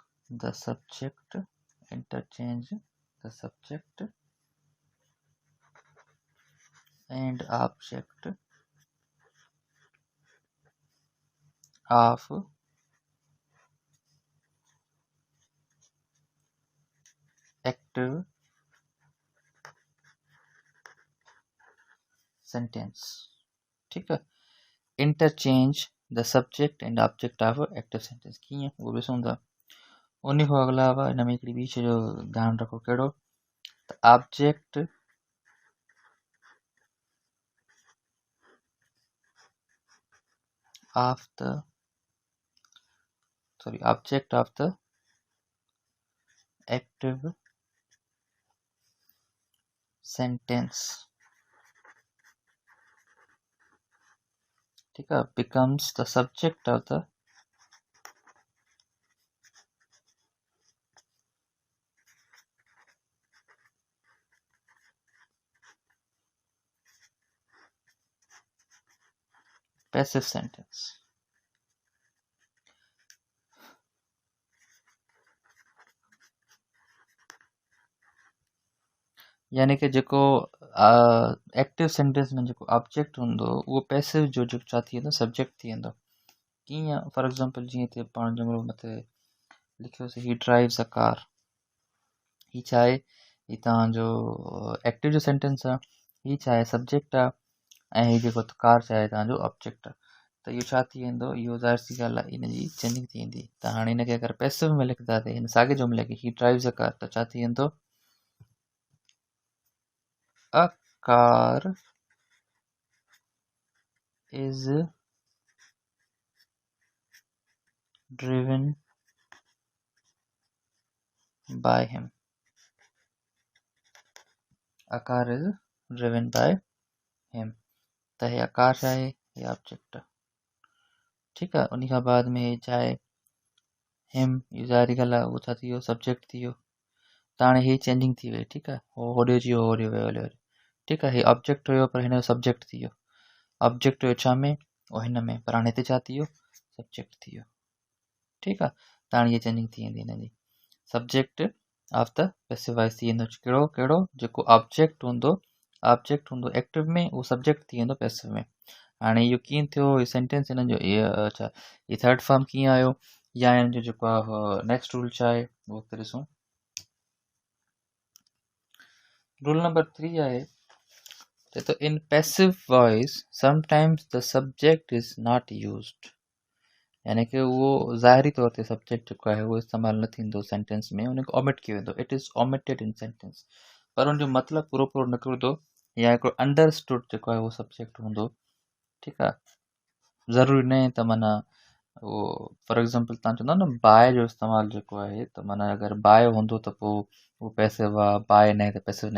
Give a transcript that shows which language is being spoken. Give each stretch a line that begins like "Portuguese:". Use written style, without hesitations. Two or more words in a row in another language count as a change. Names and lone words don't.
English: the subject, interchange the subject and object of active sentence.
Urdu: ठीक है,
English: interchange the subject and object of active sentence
Sindhi: कीअं उहो ॾिसूं था। उन खां अलावा हिन में हिकिड़ी ॿी शइ जो ध्यानु रखो, कहिड़ो त ऑब्जेक्ट
English: of the object of the active sentence,
Urdu: ठीक है,
English: becomes the subject of the passive sentence।
Sindhi: यानी कि जेको
English: active sentence
Sindhi: में जेको ऑब्जेक्ट हूंदो उहो पैसिव जो जेको छा थी वेंदो, सब्जेक्ट थी वेंदो। कीअं,
English: for example
Sindhi: जीअं हिते पाण जुमिलो मथे लिखियोसीं,
English: he drives a car,
Sindhi: ही छा आहे, ही तव्हांजो एक्टिव जो सेंटेंस आहे, ही छा आहे, सब्जेक्ट आहे, ऐं ही जेको कार छा आहे, तव्हांजो ऑब्जेक्ट आहे। त इहो छा थी वेंदो, इहो ज़ाहिर सी ॻाल्हि आहे, इन जी चेंजिंग थी वेंदी। त हाणे हिनखे अगरि पैसिव में लिखंदासीं, हिन साॻे जुमिले खे,
English: he drives a car,
Sindhi: त छा थी वेंदो,
English: a car is driven by him, a car is driven by him।
Sindhi: त हे कार छा आहे, हे ऑब्जेक्ट आहे, ठीकु आहे। उन खां बाद में छा आहे, हिम, इहो ज़ाहिरी ॻाल्हि आहे, उहो छा थी वियो, सब्जेक्ट थी वियो। त हाणे ही चेंजिंग थी वई, ठीकु आहे, हो होॾे जी होॾे वियो हले, ठीकु आहे। ही ऑब्जेक्ट हुयो पर हिन जो सब्जेक्ट थी वियो, ऑब्जेक्ट हुयो छा में, उहो हिन में, पर हाणे हिते छा थी वियो, सब्जेक्ट थी वियो, ठीकु आहे। त हाणे हीअ चेंजिंग थी वेंदी हिन जी,
English: subject of the passive voice
Sindhi: थी वेंदो, कहिड़ो कहिड़ो, जेको ऑब्जेक्ट हूंदो एक्टिव में, उहो सब्जेक्ट थी वेंदो पैसिव में। हाणे इहो कीअं थियो, इहो सेंटेंस हिननि जो अच्छा, इहो
English: third form
Sindhi: कीअं आयो, या हिन जो जेको आहे
English: next rule
Sindhi: छा आहे, उहो अॻिते ॾिसूं। रूल नंबर 3 आहे, तो
English: in passive voice sometimes the subject is not used,
Sindhi: यानी कि उहो ज़ाहिरी तौर ते सब्जेक्ट जेको आहे उहो इस्तेमालु न थींदो सेंटेंस में, उनखे ओमिट कयो वेंदो,
English: it is omitted in sentence,
Sindhi: पर उनजो मतिलबु पूरो पूरो निकिरंदो, या हिकिड़ो अंडरस्टूड जेको आहे उहो सब्जेक्ट हूंदो, ठीकु आहे। ज़रूरी न आहे त माना उहो,
English: for example
Sindhi: तव्हां चवंदा न बाय जो इस्तेमालु जेको आहे, त माना अगरि बाय हूंदो त पोइ उहो पैसिव आहे, बाय न आहे त पैसिव न आहे।